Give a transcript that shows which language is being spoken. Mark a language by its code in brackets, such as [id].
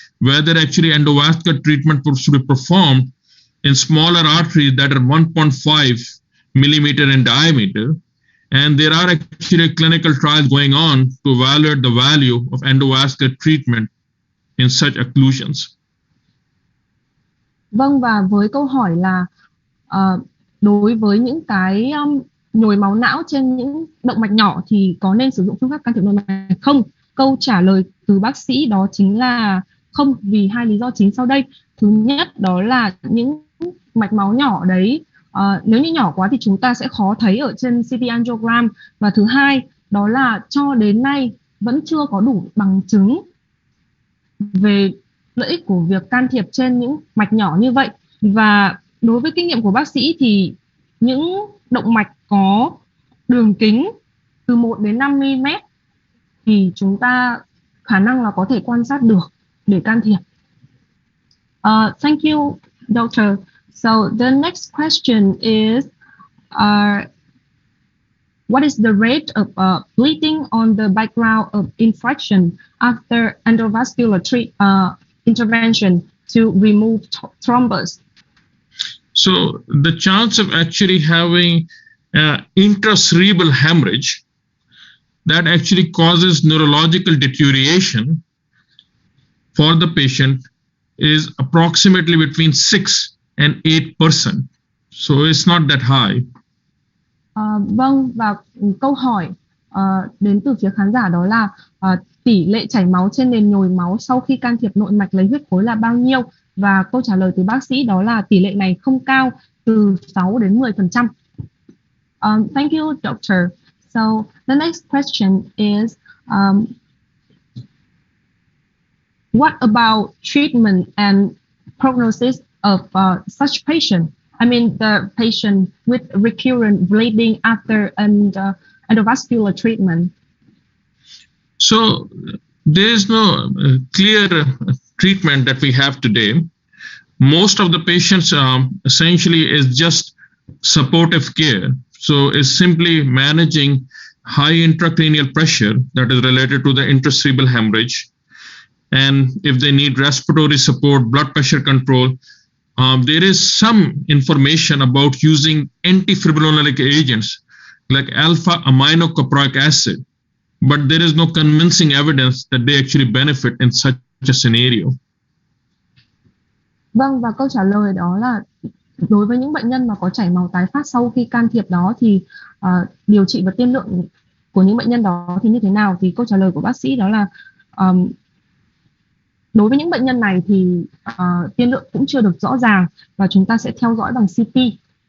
[en] whether actually endovascular treatment should be performed in smaller arteries that are 1.5 millimeter in diameter. And there are actually clinical trials going on to evaluate the value of endovascular treatment in such occlusions. [vi] Vâng, và với câu hỏi là đối với những cái nhồi máu não trên những động mạch nhỏ thì có nên sử dụng phương pháp can thiệp nội mạch không? Câu trả lời từ bác sĩ đó chính là không, vì hai lý do chính sau đây. Thứ nhất đó là những mạch máu nhỏ đấy, nếu như nhỏ quá thì chúng ta sẽ khó thấy ở trên CT angiogram. Và thứ hai đó là cho đến nay vẫn chưa có đủ bằng chứng về lợi ích của việc can thiệp trên những mạch nhỏ như vậy. Và đối với kinh nghiệm của bác sĩ thì những động mạch có đường kính từ 1 đến 5 mm thì chúng ta khả năng là có thể quan sát được để can thiệp. [en] Thank you, doctor. So the next question is, what is the rate of bleeding on the background of infection after endovascular intervention to remove thrombus? So the chance of actually having intracerebral hemorrhage that actually causes neurological deterioration for the patient is approximately between 6 and 8%. So it's not that high. [vi] Vâng, và câu hỏi đến từ phía khán giả đó là tỷ lệ chảy máu trên nền nhồi máu sau khi can thiệp nội mạch lấy huyết khối là bao nhiêu? Và câu trả lời từ bác sĩ đó là tỷ lệ này không cao, từ 6 đến 10%. [en] Thank you, doctor. So the next question is, what about treatment and prognosis of such patient? I mean, the patient with recurrent bleeding after endovascular treatment. So there is no clear treatment that we have today. Most of the patients essentially is just supportive care. So it's simply managing high intracranial pressure that is related to the intracerebral hemorrhage. And if they need respiratory support, blood pressure control, there is some information about using antifibrinolytic agents like alpha aminocaproic acid, but there is no convincing evidence that they actually benefit in such a scenario. [vi] Vâng, và câu trả lời đó là đối với những bệnh nhân mà có chảy máu tái phát sau khi can thiệp đó thì điều trị và tiên lượng của những bệnh nhân đó thì như thế nào? Thì câu trả lời của bác sĩ đó là đối với những bệnh nhân này thì tiên lượng cũng chưa được rõ ràng và chúng ta sẽ theo dõi bằng CT.